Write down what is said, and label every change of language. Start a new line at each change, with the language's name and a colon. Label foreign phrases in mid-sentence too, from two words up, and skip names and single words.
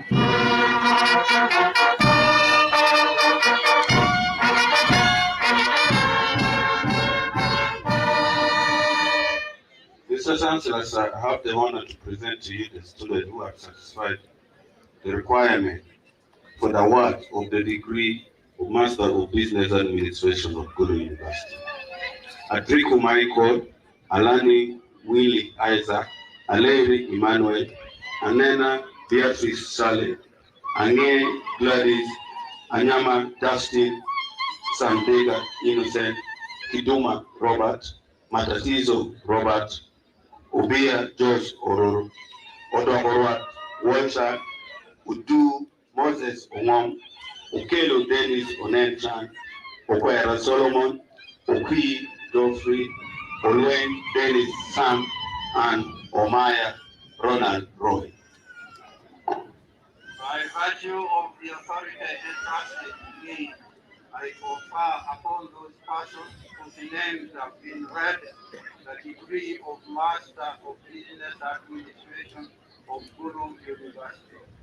English: Mr. Chancellor, sir, I have the honor to present to you the students who have satisfied the requirement for the award of the degree of Master of Business Administration of Gulu University. Atriku Michael, Alani Willie Isaac, Aleri Emmanuel, Anena Beatrice Sale, Ange Gladys, Anyama Dustin, Sandega Innocent, Kiduma Robert, Matatizo Robert, Obia George Ororo, Odogorwat Walter, Udu Moses Ongom, Okelo Dennis Onenchan, Okwera Solomon, Okwi Geoffrey, Olwen Dennis Sam, and Omaya Ronald Roy. By virtue of the authority entrusted to me, I confer upon those persons whose names have been read the degree of Master of Business Administration of Gulu University.